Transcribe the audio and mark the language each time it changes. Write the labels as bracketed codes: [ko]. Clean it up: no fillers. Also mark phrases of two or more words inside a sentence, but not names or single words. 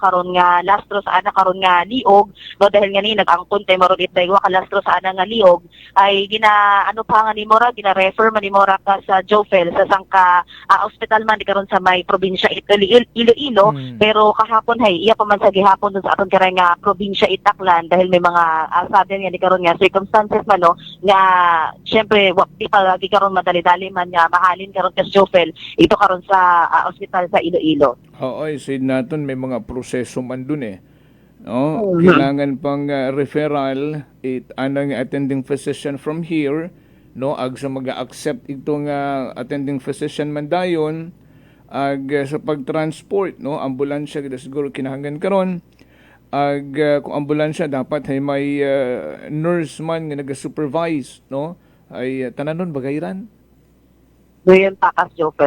[akl] karon nga lastro sa ana karon nga liog no dahil nga ni nag-angkon tay maron it daywa ka lastro sa ana nga liog ay gina ano pa nga ni mora gina refer man ni mora ka sa Jofel sa sangka hospital man di karon sa may probinsya Iloilo pero kahapon hay iya pa man sa gihapon dun sa aton karang nga probinsya Itaklan dahil may mga sabi nga ni karon nga circumstances man no nga syempre di pa lagi karon madali-dali man nga mahalin karon kas Jofel ito karon sa ospital sa Iloilo. Oo, said naton may mga proseso man dun no kailangan pang referral it anang [en] attending physician [akl] from here no ag sa mag-accept itong [en] attending physician [akl] man dayon ag sa pag-transport no ambulansya gid siguro kinahanglan karon ag kung ambulansya dapat ay may nurse man nga naga-supervise no ay tananon bagayran doon pa kas Jofel